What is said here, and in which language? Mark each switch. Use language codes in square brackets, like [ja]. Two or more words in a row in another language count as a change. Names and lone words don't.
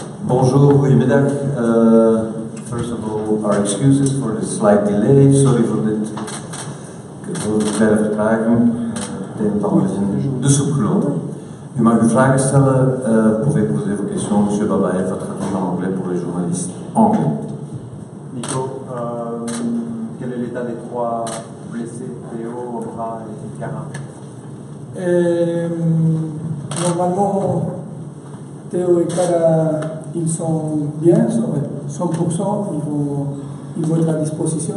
[fr] Bonjour, [nl] goedemiddag. [en] First of all, our excuses for the slight delay. [nl] Sorry voor dit kleine vertraging. Het een en ander is in de soep gelopen. U mag uw vragen stellen. [fr] Pouvez poser vos questions. Monsieur Babaev va traduire en anglais pour les journalistes anglais. Nico, quel est l'état des trois blessés, Théo, Obra et Cara? Normalement, Théo et Cara, ils sont bien, 100%, ils vont être à disposition.